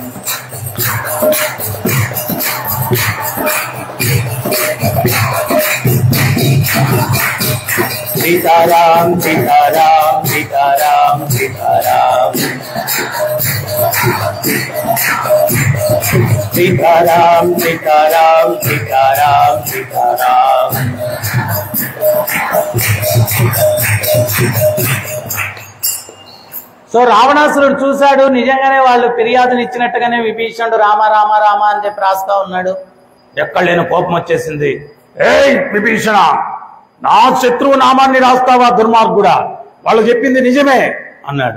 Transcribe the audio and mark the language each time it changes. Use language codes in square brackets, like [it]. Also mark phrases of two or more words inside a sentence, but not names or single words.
[te] सीताराम सीताराम सीताराम सीताराम सीताराम सीताराम सीताराम सीताराम। సో రావణాసురుడు చూశాడు, నిజంగానే వాళ్ళు ఫిర్యాదులు ఇచ్చినట్టుగానే విభీషణుడు రామ రామ రామ అని చెప్పి రాస్తా ఉన్నాడు. ఎక్కడ లేని కోపం వచ్చేసింది. ఏయ్ విభీషణ, నా శత్రువు నామాన్ని రాస్తావా దుర్మార్గుడా, వాళ్ళు చెప్పింది నిజమే అన్నాడు.